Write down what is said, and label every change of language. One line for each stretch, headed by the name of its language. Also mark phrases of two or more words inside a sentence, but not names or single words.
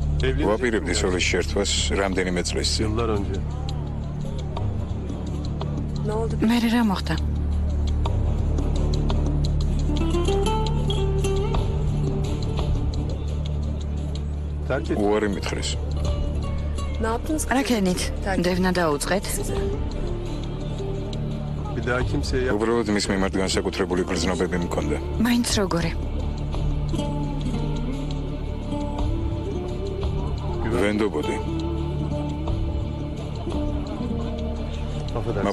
Turkish: Evlenecek
Georgian: ვაპირებდი
Turkish: mi
Georgian: სოლის შერთვას რამდენიმე წლის წინ.
Turkish: Yıllar önce. Ne oldu?
Georgian: მე რა მოხდა?
Turkish: Terk etti.
Georgian: უარი მითხრეს.
Turkish: Ne yaptınız?
Georgian: რა ქენით? დევნა დაუწყეთ?
Turkish: Size. Bir daha kimseye yap.
Georgian: უბრალოდ მის მიმართ განსაკუთრებული გრძნობები მქონდა. მაინც როგორი? ვენდობოდი.
Turkish: Affedersin.